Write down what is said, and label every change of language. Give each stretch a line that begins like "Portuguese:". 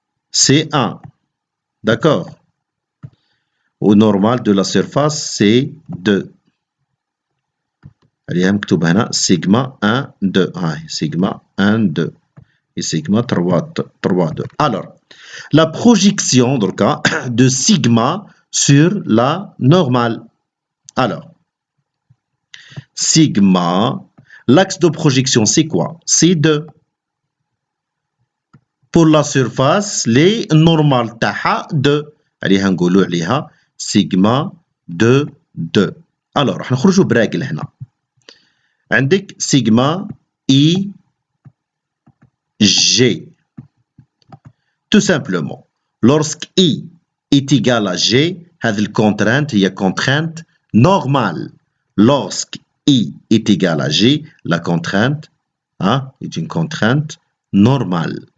French: c'est 1 d'accord au normal de la surface c'est 2
Arabic: اللي مكتوب هنا
French: sigma 1 2 هاي sigma 1 2 et sigma 3 2 alors la projection دركا de sigma sur la normale alors sigma, l'axe de projection c'est quoi? C'est 2. Pour la surface, les normales تاعها 2.
Arabic: عليها نقولوا عليها sigma 2 2. Alors راح نخرجوا براجل هنا. عندك sigma I G.
French: Tout simplement, lorsque I est égal à G,
Arabic: هذه الكونترانت هي
French: contrainte normale. Lorsque I est égal à G, la contrainte est une contrainte normale.